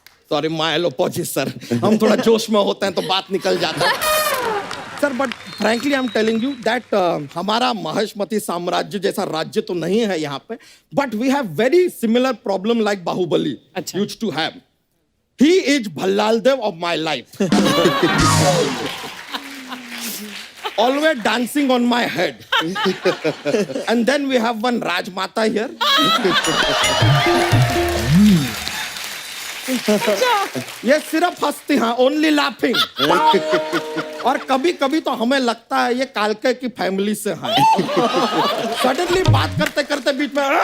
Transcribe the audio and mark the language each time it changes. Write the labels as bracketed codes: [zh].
[en] sorry my apology sir, [hi] हम थोड़ा जोश में होते हैं तो बात निकल जाता है. [en] sir, but frankly I am telling you that [hi] हमारा महेशमती साम्राज्य जैसा राज्य तो नहीं है यहाँ पे, [en] But we have very similar problem like Baahubali used to have. He is Bhallala Deva of my life. Always dancing on my head. And then we have one Rajmata here. [hi] ये सिर्फ हंसती हैं, [en] only laughing. [hi] और कभी कभी तो हमें लगता है ये कालके की फैमिली से हैं. सडनली बात करते करते बीच में